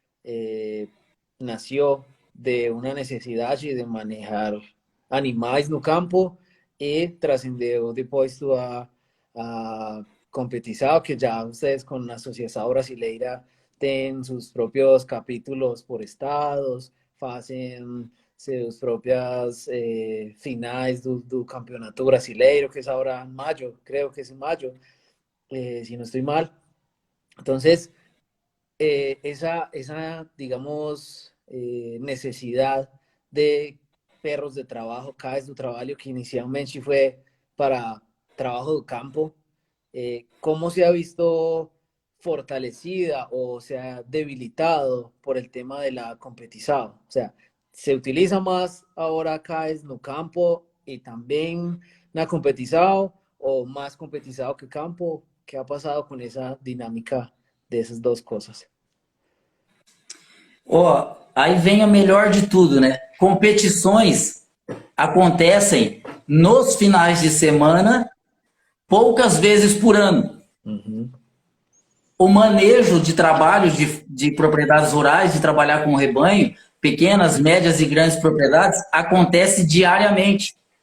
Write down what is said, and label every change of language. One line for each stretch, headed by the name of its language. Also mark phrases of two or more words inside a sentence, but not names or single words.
Spanish: nació de una necesidad de manejar
Portuguese: animais no campo
Spanish: y
Portuguese: trascendeu depois a competizado,
Spanish: que ya ustedes con la Asociación Brasileira tienen sus propios capítulos por estados, hacen sus propias
Portuguese: finais do campeonato brasileiro,
Spanish: que es ahora en mayo, creo que es en mayo, si no estoy mal. Entonces, esa digamos, necesidad de perros de trabajo,
Portuguese: cães do trabalho,
Spanish: que inicialmente fue para trabajo de campo, ¿cómo se ha visto fortalecida o se ha debilitado por el tema de la competición? O sea, ¿se utiliza más ahora
Portuguese: cães no campo
Spanish: y también na competición o más competición que campo? ¿Qué ha pasado con esa dinámica de esas dos cosas?
Portuguese: Aí vem a melhor de tudo, né? Competições acontecem nos finais de semana, poucas vezes por ano. Uhum. O manejo de trabalho de propriedades rurais, de trabalhar com rebanho, pequenas, médias e grandes propriedades, acontece diariamente.